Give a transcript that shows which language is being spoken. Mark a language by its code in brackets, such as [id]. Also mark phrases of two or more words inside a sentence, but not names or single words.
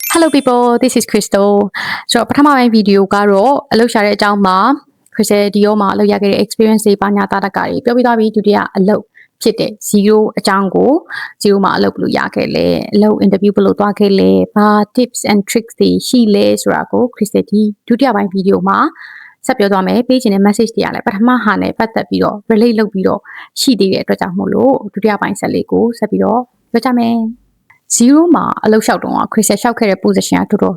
[en] Hello people, this is Crystal. [my] ဆိုတော့ပထမပိုင်းဗီဒီယိုကတော့အလုပ်ရှာတဲ့အကြောင်းမှာ Crystal ဒီရောမှာအလုပ်ရခဲ့တဲ့ experience တွေပါညာတာတကတွေပြောပြသွားပြီးဒုတိယအလုပ်ဖြစ်တဲ့ zero အကြောင်းကို zero မှာအလုပ်ဘယ်လိုရခဲ့လဲအလုပ် interview ဘယ်လိုသွားခဲ့ လဲဘာ [en] tips and tricks [my] တွေရှိလဲဆိုတာကို Crystal ဒီဒုတိယပိုင်းဗီဒီယိုမှာဆက်ပြောသွားမယ်ပေးချင်တဲ့ message တွေကလည်းပထမဟာနဲ့ပတ်သက်ပြီးတော့ relate လုပ်ပြီးတော့ရှိ သေးတဲ့အတွက်ကြောင့်မို့လို့ဒုတိယပိုင်းဆက်လေးကိုဆက်ပြီးတော့ပြောကြမယ်zero မှာအလုပ်လျှောက်တော့ Crystal လျှောက်ခဲ့တဲ့ position ကတော်